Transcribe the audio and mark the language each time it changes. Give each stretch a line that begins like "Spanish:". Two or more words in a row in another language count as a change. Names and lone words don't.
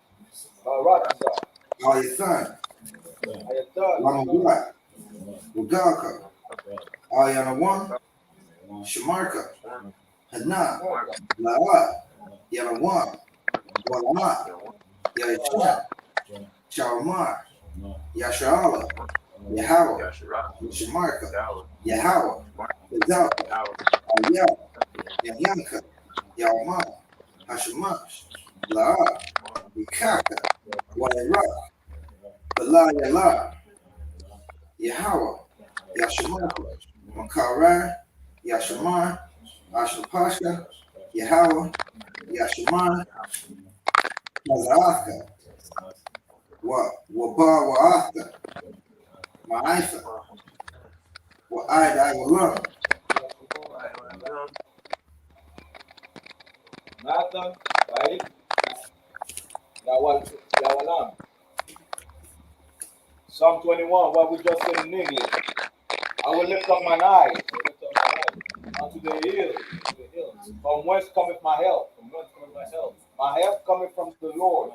English: Ayathan, Lamagua, Wagaka, Ayanawan, Shamarka, Hana, La'a, Yanawan, Walama, Yahshua, Shalmar, Yashala, Yahweh, Shamarka, Yahweh, Zalka, Ayah, Yanka, Yawma, Hashamash, La'a, Ikaka, Waira, Bala Yala, Yahweh, Yashamarka, Makara, Yashamar, Ashapashka, Yahweh, Yashamar, Mazaraka, Waba Waaka, Ma'aifa, Wa'aida Walam, Satan, right? Yahalam. Psalm 21, what we just said in English. I will lift up mine eyes unto the hills. From whence cometh my help? My help cometh from the Lord.